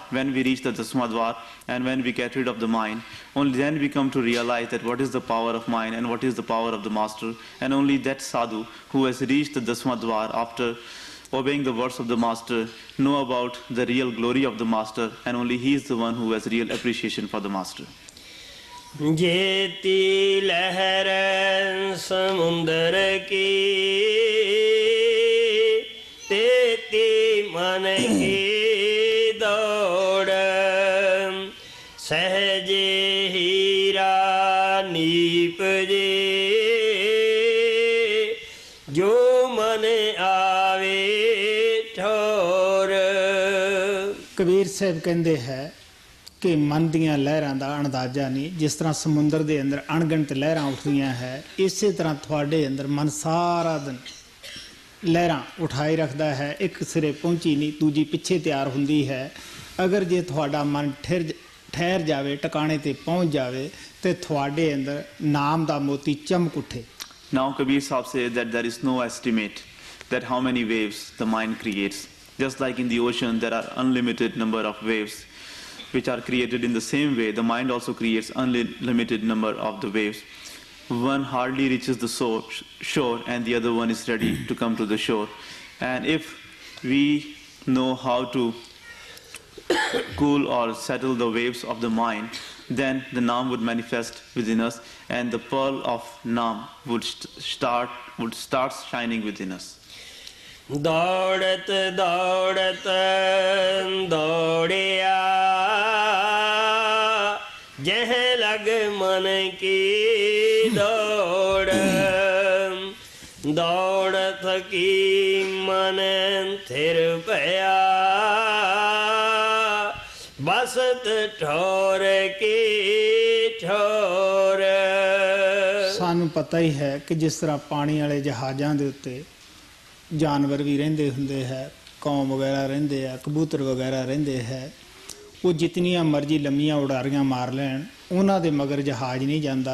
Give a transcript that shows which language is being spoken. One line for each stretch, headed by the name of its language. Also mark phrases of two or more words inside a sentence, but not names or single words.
English: When we reach the Dasmadwar and when we get rid of the mind, only then we come to realize that what is the power of mind and what is the power of the master. And only that sadhu who has reached the Dasmadwar after obeying the words of the master know about the real glory of the master, and only he is the one who has real appreciation for the master.
Hindi: जेती लहर समुंदर की, तेती मन की दौड़, सहजे हीरा नीपजे, जो मन आवे ठोर।
Punjabi: ਕਬੀਰ ਸਾਹਿਬ ਕਹਿੰਦੇ ਹੈ ਕਿ ਮਨ ਦੀਆਂ ਲਹਿਰਾਂ ਦਾ ਅੰਦਾਜ਼ਾ ਨਹੀਂ। ਜਿਸ ਤਰ੍ਹਾਂ ਸਮੁੰਦਰ ਦੇ ਅੰਦਰ ਅਣਗਿਣਤ ਲਹਿਰਾਂ ਉੱਠਦੀਆਂ ਹੈ, ਇਸੇ ਤਰ੍ਹਾਂ ਤੁਹਾਡੇ ਅੰਦਰ ਮਨ ਸਾਰਾ ਦਿਨ ਲਹਿਰਾਂ ਉਠਾਈ ਰੱਖਦਾ ਹੈ। ਇੱਕ ਸਿਰੇ ਪਹੁੰਚੀ ਨਹੀਂ, ਦੂਜੀ ਪਿੱਛੇ ਤਿਆਰ ਹੁੰਦੀ ਹੈ। ਅਗਰ ਜੇ ਤੁਹਾਡਾ ਮਨ ਠਹਿਰ ਜਾਵੇ, ਟਿਕਾਣੇ ਤੇ ਪਹੁੰਚ ਜਾਵੇ, ਤੇ ਤੁਹਾਡੇ ਅੰਦਰ ਨਾਮ ਦਾ ਮੋਤੀ ਚਮਕ ਉੱਠੇ।
English: Now Kabir Sahib says that there is no estimate that how many waves the mind creates. Just like in the ocean there are unlimited number of waves which are created, in the same way the mind also creates unlimited number of the waves. One hardly reaches the shore and the other one is ready to come to the shore. And if we know how to cool or settle the waves of the mind, then the Naam would manifest within us, and the pearl of Naam would start shining within us.
Hindi: दौड़त दौड़त दौड़िया, जह लग मन की दौड़, दौड़त की मन थिर पया, बसत ठोर की ठोर।
Punjabi: ਸਾਨੂੰ ਪਤਾ ਹੀ ਹੈ ਕਿ ਜਿਸ ਤਰ੍ਹਾਂ ਪਾਣੀ ਵਾਲੇ ਜਹਾਜ਼ਾਂ ਦੇ ਉੱਤੇ ਜਾਨਵਰ ਵੀ ਰਹਿੰਦੇ ਹੁੰਦੇ ਹੈ, ਕੌਮ ਵਗੈਰਾ ਰਹਿੰਦੇ ਆ, ਕਬੂਤਰ ਵਗੈਰਾ ਰਹਿੰਦੇ ਹੈ। ਉਹ ਜਿਤਨੀਆਂ ਮਰਜ਼ੀ ਲੰਮੀਆਂ ਉਡਾਰੀਆਂ ਮਾਰ ਲੈਣ, ਉਹਨਾਂ ਦੇ ਮਗਰ ਜਹਾਜ਼ ਨਹੀਂ ਜਾਂਦਾ।